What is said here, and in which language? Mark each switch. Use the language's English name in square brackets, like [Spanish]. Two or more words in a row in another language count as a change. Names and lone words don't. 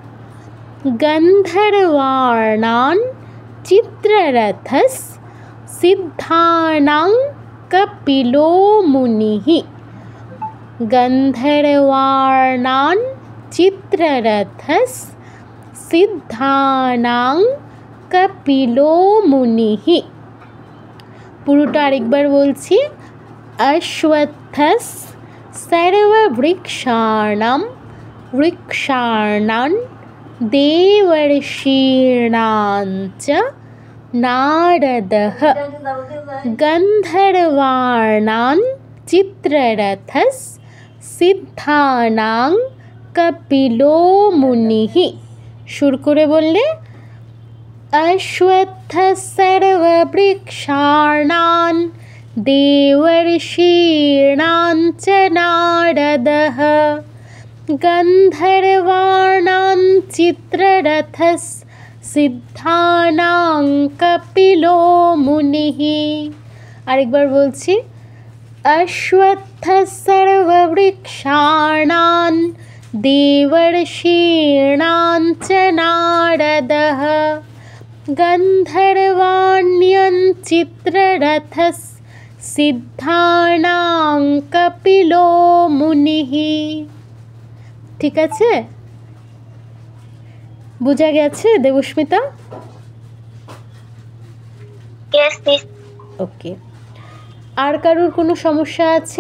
[Sanskrit] গন্ধর্বাণান চিত্ররথস সিদ্ধানাং কপিলো মুনিঃ। গন্ধর্বাণান চিত্ররথস সিদ্ধানাং কপিলো মুনিঃ। [Bangla] পুরোটা আরেকবার বলছি। [Sanskrit] অশ্বত্থস সর্ববৃক্ষাণান দেবর্ষীণান চ নারদঃ। গন্ধর্বাণান চিত্ররথস সিদ্ধানাং কপিলো মুনিঃ। [Bangla] সুর করে বললে [Sanskrit] অশ্বত্থস সর্ববৃক্ষাণান দেবর্ষীণান চ নারদঃ। গন্ধর্বাণান চিত্ররথস সিদ্ধানাং কপিলো মুনিঃ। [Bangla] আরেকবার বলছি। [Sanskrit] অশ্বত্থস সর্ববৃক্ষাণান দেবর্ষীণান চ নারদঃ। গন্ধর্বাণ্যন চিত্ররথস সিদ্ধানাং কপিলো মুনিঃ। [Bangla] ঠিক আছে? বোঝা গেছে দেবস্মিতা? [English] Yes Miss. [Bangla] ওকে। আর কারোর কোনো সমস্যা আছে?